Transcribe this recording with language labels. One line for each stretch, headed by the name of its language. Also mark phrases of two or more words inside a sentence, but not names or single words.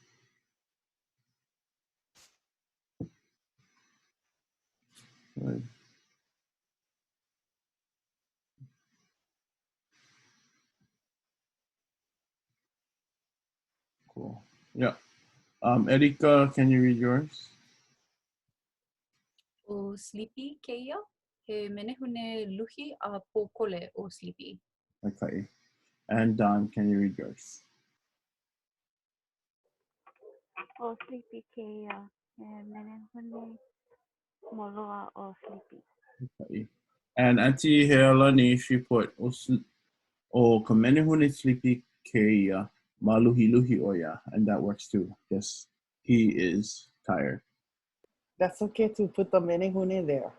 English: Good. Cool. Yeah. Erika, can you read yours?
Hawaiian: O sleepy keia, he menehune luhi a pōkole o sleepy.
English: Okay. And Don, can you read yours?
Hawaiian: O sleepy keia, he menehune moloa o sleepy.
English: Okay. And Auntie Healani, she put
Hawaiian: o ka menehune sleepy keia maluhi luhi oya,
English: and that works too. Yes, he is tired. That's okay to put the menehune there.